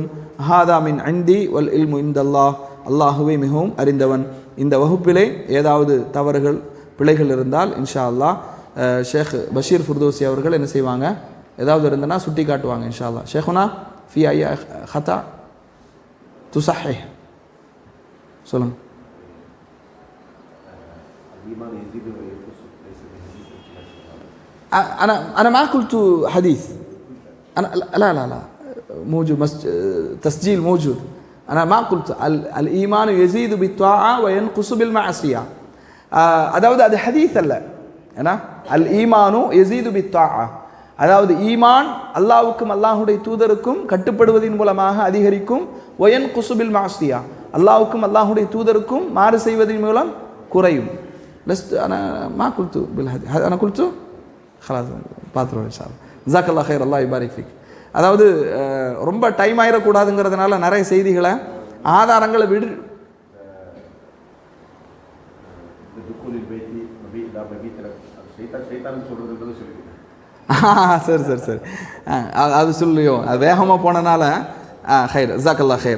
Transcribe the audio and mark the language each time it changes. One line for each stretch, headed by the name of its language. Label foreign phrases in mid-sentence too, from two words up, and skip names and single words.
Arabic: هذا من عندي والعلم عند الله,
Tamil: அல்லாஹுவே மிகவும் அறிந்தவன். இந்த வகுப்பிலே ஏதாவது தவறுகள் பிழைகள் இருந்தால்
Arabic: إن شاء الله
Tamil: ஷேக் பஷீர் ஃபுர்தோசி அவர்கள் என்ன செய்வாங்க, ஏதாவது இருந்தனா சுட்டி காட்டுவாங்க
Arabic: إن شاء الله. شيخنا في أي هذا تصحح,
Tamil: சொல்லுங்க.
Arabic: أنا ما قلت حديث، أنا لا موجود تسجيل موجود. أنا ما قلت الإيمان يزيد بالطاعة وينقص بالمعصية.
Tamil: அதாவது அது ஹதீஸ் அல்ல. ஏன்னா
Arabic: الإيمان يزيد بالطاعة,
Tamil: அதாவது ஈமான் அல்லாஹ்வுக்கும் அல்லாஹ்வுடைய தூதருக்கும் கட்டுப்படுவதன் மூலமாக அதிகரிக்கும்.
Arabic: وينقص بالمعصية,
Tamil: அல்லாஹ்வுக்கும் அல்லாஹ்வுடைய தூதருக்கும் மாறு செய்வதன் மூலம் குறையும்.
Arabic: லஸ்து أنا ما قلت بالحديث، أنا قلت خلاص பாத்ரோ إن شاء الله. جزاك الله خير، الله يبارك فيك.
Tamil: அதாவது ரொம்ப டைம் ஆயிடக்கூடாதுங்கிறதுனால நிறைய செய்திகளை ஆதாரங்களை சரி அது சொல்லியோ, அது வேகமாக போனனால
Arabic: خير، جزاك الله خير.